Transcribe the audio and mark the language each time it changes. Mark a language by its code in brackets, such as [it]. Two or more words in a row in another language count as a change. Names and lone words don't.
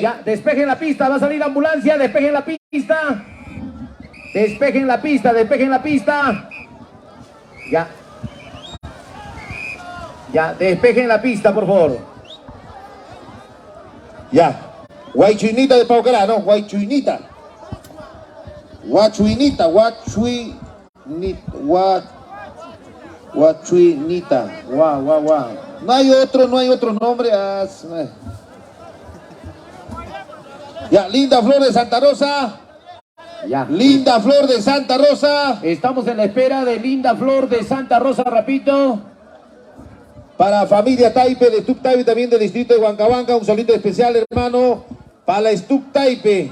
[es] Ya, despejen la pista, va a salir la ambulancia, despejen la pista. Despejen la pista, despejen la pista. Ya. Ya, despejen la pista, por favor. Ya. Guaychuinita de Paucará, ¿no? Guaychuinita. Guachuinita, Guachuinita. Guau. No hay otro nombre. Ya, Linda Flor de Santa Rosa. Ya. Linda Flor de Santa Rosa. Estamos en la espera de Linda Flor de Santa Rosa, repito. Para familia Taipe, de Stup Taipe, también del distrito de Huancahuanca, un saludo especial, hermano, para la Stup Taipe.